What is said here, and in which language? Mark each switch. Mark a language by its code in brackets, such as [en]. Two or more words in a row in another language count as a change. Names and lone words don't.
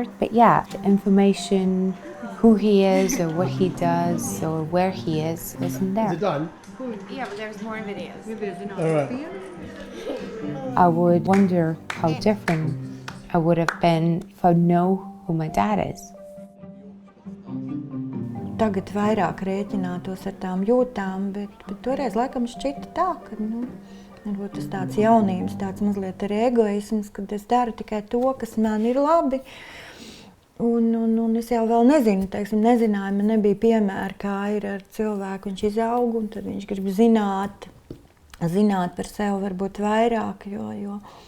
[en] But yeah, the information, who he is or what he does or where he is, wasn't there. Is it done? Yeah, but there's more videos. All right. I would wonder how different I would have been if I know who my dad is. [lv] Tagad vairāk rēķinātos ar tām jūtām, bet toreiz laikam šķita tā, ka varbūt tas tāds jaunības, tāds mazliet ar egoisms, kad es daru tikai to, kas man ir labi. Un es jau vēl nezinu, nezināju, man nebija piemēra, kā ir ar cilvēku, viņš izaug, un tad viņš grib zināt par sevi varbūt vairāk, jo